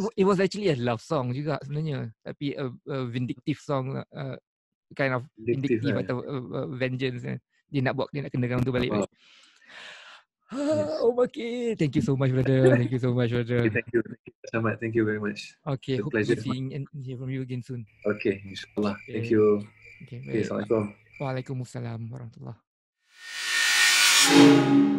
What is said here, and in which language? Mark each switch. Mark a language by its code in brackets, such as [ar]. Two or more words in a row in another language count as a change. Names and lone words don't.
[en] it was actually a love song [ms] juga sebenarnya, tapi [en] a vindictive song, kind of Addictive vindictive [ms] lah. atau vengeance. Dia nak kenakan tu balik. [en] Wow. Yes. Okay, thank you so much brother. Thank you so much brother. Thank you. Selamat. Thank you very much. Okay, It's a hope to be pleasure. seeing and hear from you again soon. Okay, insyaAllah. Thank Okay. you. Okay, Okay, [ms] baik. [ar] Assalamualaikum. Waalaikumsalam warahmatullahi